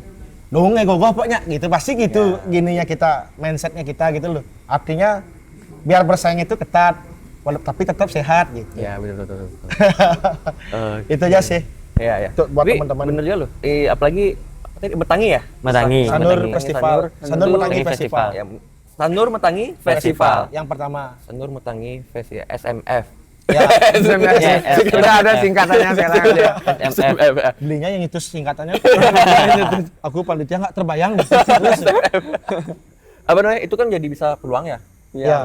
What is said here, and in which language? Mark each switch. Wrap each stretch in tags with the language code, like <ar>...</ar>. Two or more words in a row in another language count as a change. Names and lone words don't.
<id>Dong gogoh pokoknya gitu, pasti gitu gininya kita, mindsetnya kita gitu loh. Artinya biar bersaing itu ketat, tapi tetap sehat gitu. Ya, betul. Itu aja sih. Iya, ya. Tuh, buat Tapi teman-teman. bener juga loh. Apalagi apa tadi, Metangi ya? Metangi. Sanur Metangi. Festival. Sanur Metangi Festival. Ya, Sanur Metangi Festival. Yang pertama. Sanur Metangi Festival SMF. Ya, Udah ada singkatannya sekarang aja. SMF. belinya yang itu singkatannya. Aku panitia nggak terbayang. Terus, Apa namanya? Itu kan jadi bisa peluang ya. ya,</id>